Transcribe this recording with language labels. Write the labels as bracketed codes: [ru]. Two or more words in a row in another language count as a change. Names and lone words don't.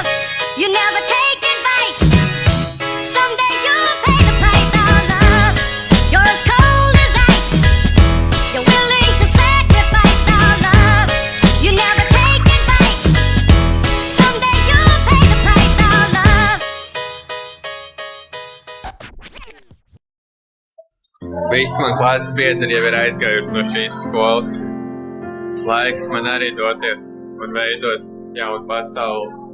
[en] You never take advice. Someday you'll pay the price, our love. You're as cold as ice. You're willing to sacrifice our love. You never take advice. Someday you'll pay the price, our love. [lv] Visi man klases biedri jau ir aizgājuši no šīs skolas. Laiks man arī doties un veidot jaunu pasauli.